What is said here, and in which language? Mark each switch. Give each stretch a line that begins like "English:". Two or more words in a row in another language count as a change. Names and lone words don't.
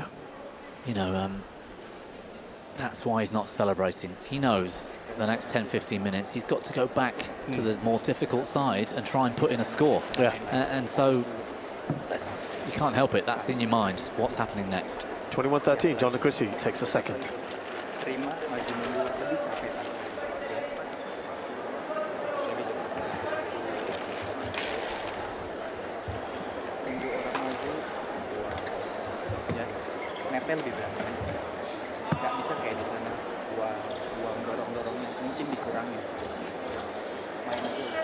English: you know, that's why he's not celebrating. He knows the next 10, 15 minutes, he's got to go back to the more difficult side and try and put in a score. Yeah. And so you can't help it. That's in your mind. What's happening next? 21-13, Jonatan Christie takes a second.
Indonesian: Terima, maju mundur, lebih capek pasti. Tunggu orang maju, ya, nepel lebih berani. Nggak bisa kayak di sana, buang dorong-dorongnya, mungkin dikurangi. Main aja.